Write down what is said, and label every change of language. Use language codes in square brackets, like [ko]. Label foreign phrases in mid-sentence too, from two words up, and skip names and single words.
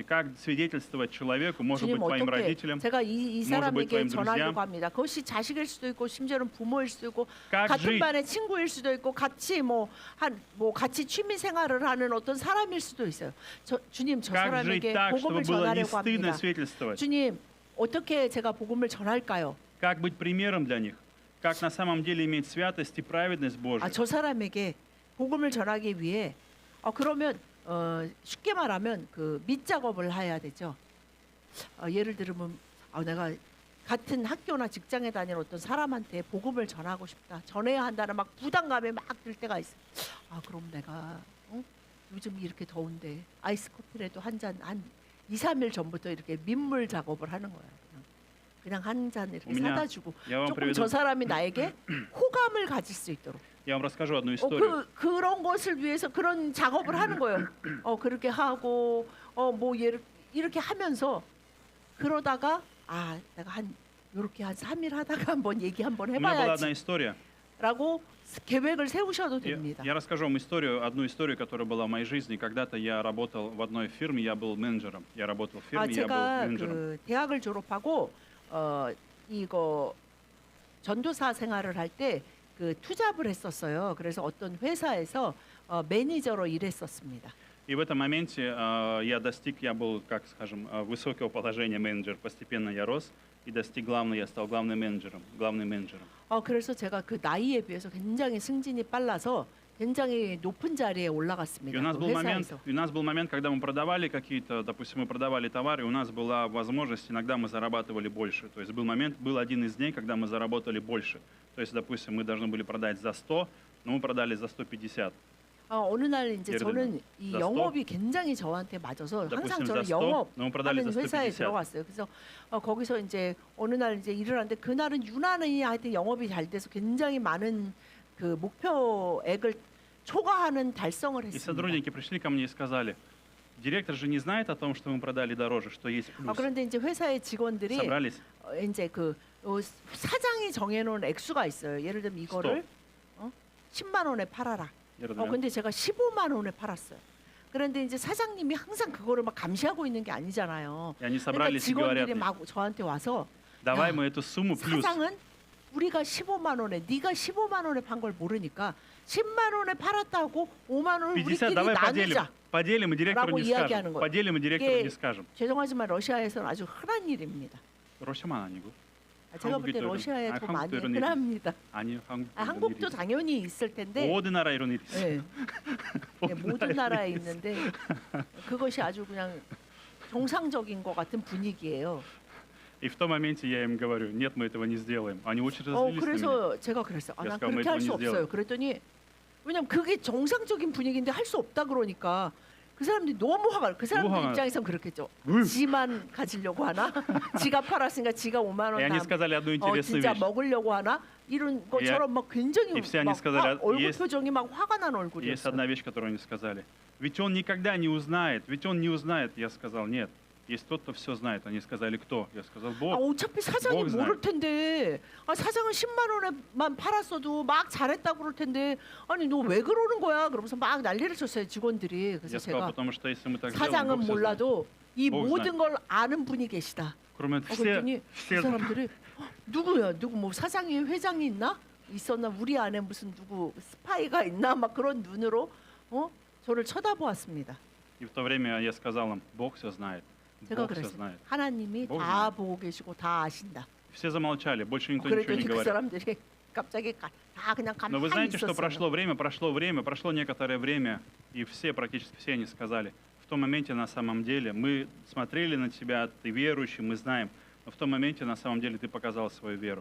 [ru] Как свидетельствовать человеку, может быть, [ko] 주님 [ru] твоим [ko] 어떻게 [ru] родителям? [ko] 제가 이 [ru] может быть, [ko] 사람에게 [ru] твоим [ko] 전하려고 [ru] друзьям? [ko] 합니다. 그것이 자식일 수도 있고 심지어는 부모일 수도 있고 [ru] как [ko] 같은 [ru] жить? [ko] 반의 친구일 수도 있고 같이 같이 취미 생활을 하는 어떤 사람일 수도 있어요. 주님 저 [ru] Как жить [ko] 사람에게 [ru] так, [ko] 복음을 [ru] чтобы было не [ko] 전하려고 [ru] стыдно [ko] 합니다. [ru] свидетельствовать? [ko] 주님 어떻게 제가 복음을 전할까요? [ru] Как быть примером для них? Как на самом деле иметь святость и праведность Божию? [ko] 저 사람에게 복음을 전하기 위해 그러면 쉽게 말하면 그 밑작업을 해야 되죠. 예를 들면 내가 같은 학교나 직장에 다니는 어떤 사람한테 복음을 전하고 싶다. 전해야 한다는 막 부담감이 막 들 때가 있어. 그럼 내가 요즘 이렇게 더운데 아이스 커피라도 한 2, 3일 전부터 이렇게 민물 작업을 하는 거야. 그냥 한 잔 이렇게 [ru] меня- [ko] 사다 주고 [ru] Я вам [ko] 조금 [ru] приведу, [ko] 저 사람이 나에게 호감을 가질 수 있도록. [ru] я вам расскажу одну историю. [ko] 그런 것을 위해서 그런 작업을 하는 거예요. 그렇게 하고 뭐 이렇게 하면서 그러다가 내가 이렇게 한 3일 하다가 한번 얘기 한번 [ru] У меня была одна [ko] 해봐야지라고 [ru] история. [ko] 계획을 세우셔도 [ru] Я, [ko] 됩니다. [ru] я расскажу вам одну историю, которая была в моей жизни. Когда-то я работал в одной фирме, я был менеджером. Я работал в фирме, я был [ko] 제가 [ru] менеджером. [ko] 그 대학을 졸업하고 이거 전도사 생활을 할 때 그 투잡을 했었어요. 그래서 어떤 회사에서 매니저로 일했었습니다. [ru] И в этом моменте я был, как скажем, высокого положения менеджер. Постепенно я рос и я стал главным менеджером. [ko] 그래서 제가 그 나이에 비해서 굉장히 승진이 빨라서 굉장히 높은 자리에 [ru] И [ko] 올라갔습니다. [ru] у нас [ko] 그 [ru] был [ko] 회사에서. [ru] момент, когда мы продавали допустим, мы продавали товары, и у нас была возможность, иногда мы зарабатывали больше. То есть был один из дней, когда мы заработали больше. То есть, допустим, мы должны были продать за 100, но мы продали за 150. [ko] 어느 날 이제 예를 저는 들면 이 [ru] за 100, [ko] 영업이 굉장히 저한테 맞아서 항상 [ru] допустим, [ko] 저는 [ru] за 100, но мы продали [ko] 영업하는 [ru] за [ko] 회사에 [ru] 150. [ko] 들어갔어요. 그래서 거기서 이제 어느 날 이제 일을 하는데 그날은 유난히 하여튼 영업이 잘 돼서 굉장히 많은 그 목표액을 초과하는 달성을 [ru] И [ko] 했습니다. [ru] сотрудники пришли ко мне и сказали, директор же не знает о том, что мы продали дороже, что есть плюс. [ko] 그런데 이제 회사의 직원들이 [ru] Собрались, [ko] 이제 사장이 정해놓은 액수가 있어요. 예를 들면 이거를 10만 원에 팔아라. 예를 들면, 근데 제가 15만 원에 팔았어요. 그런데 이제 사장님이 항상 그거를 막 감시하고 있는 게 아니잖아요. [ru] и они [ko] 그러니까 [ru] собрались и говорят, [ko] 직원들이 막 저한테 와서 [ru] давай [ko] 야, [ru] мы эту сумму плюс. [ko] 사장은 우리가 15만 원에 네가 15만 원에 판 걸 모르니까 10만 원에 팔았다고 5만 원을 50 우리끼리 [ru] давай [ko] 나누자. [ru] поделим, и директору [ko] 라고 [ru] не [ko] 이야기하는 [ru] скажем. [ko] 거예요. [ru] Поделим, и директору [ko] 이게 [ru] не скажем. [ko] 죄송하지만 러시아에서는 아주 흔한 일입니다. 러시아만 아니고. 제가 볼 때 한국이 또 러시아에 더 많이 한국도 이런 일이 흔합니다. 아니요, 한국도 당연히 있을 텐데 모든 나라 이런 일이 있어요. 모든 나라에 있는데 그것이 아주 그냥 정상적인 것 같은 분위기예요. [ru] И в том моменте я им говорю, нет, мы этого не сделаем. Они очень разозлились на меня. [ko] 그래서 제가 그랬어요. [ru] Я [ko] 난 [ru] сказал, мы [ko] 그렇게 할 [ru] этого [ko] 수 [ru] не [ko] 없어요. [ru] сделаем. [ko] 그랬더니 왜냐면 그게 정상적인 분위기인데 할 수 없다 그러니까 그 사람들이 너무 화가 나. 그 사람들 화가 나. 입장에선 그렇겠죠. 으. 지만 가지려고 하나? 지가 팔았으니까 지가 5만 [ru] И [ko] 원 [ru] они [ko] 다 [ru] сказали одну интересную [ko] 진짜 [ru] вещь. [ko] 먹으려고 하나? 이런 것처럼 막 굉장히 [ru] и все они [ko] 막 [ru] сказали, [ko] 얼굴 [ru] есть- [ko] 표정이 막 화가 난 [ru] Есть [ko] 얼굴이었어요. [ru] одна вещь, которую они сказали. Ведь он никогда не узнает, ведь он не узнает. Я сказал, нет, есть тот, кто все знает. Они сказали, кто? Я сказал, [ko] 아, [ru] Бог. [ko] 어차피 사장이 뭐 모를 텐데 사장은 10만 원에만 팔았어도 막 잘했다고 그럴 텐데 아니 너 왜 그러는 거야? 그러면서 막 난리를 쳤어요 직원들이. 그래서 [ru] Я сказал, [ko] 제가 [ru] потому что если мы так сделаем, [ko] 사장은 [ru] Бог все знает. [ko] 몰라도 이 뭐 모든 걸 아는 분이 계시다. 그러면 그랬더니 [ru] все [ko] 그 사람들이 누구야? 누구 뭐 사장이 회장이 있나? 있었나? 우리 안에 무슨 누구 스파이가 있나? 막 그런 눈으로 저를 쳐다보았습니다. [ru] И в то время я сказал им, Бог все знает. [ko] 제가 [ru] Бог все [ko] 그랬어요. [ru] знает. [ko] 하나님이 뭐 다 보고 계시고 다 아신다. [ru] Все замолчали, больше никто ничего [ko] 그랬더니 [ru] не [ko] 그 [ru] говорил. [ko] 사람들이 갑자기 다 그냥 [ru] Но вы [ko] 가만히 [ru] знаете, что [ko] 있었어요. [ru] прошло некоторое время, и все, практически все они сказали, в том моменте на самом деле мы смотрели на тебя, ты верующий, мы знаем, но в том моменте на самом деле ты показал свою веру.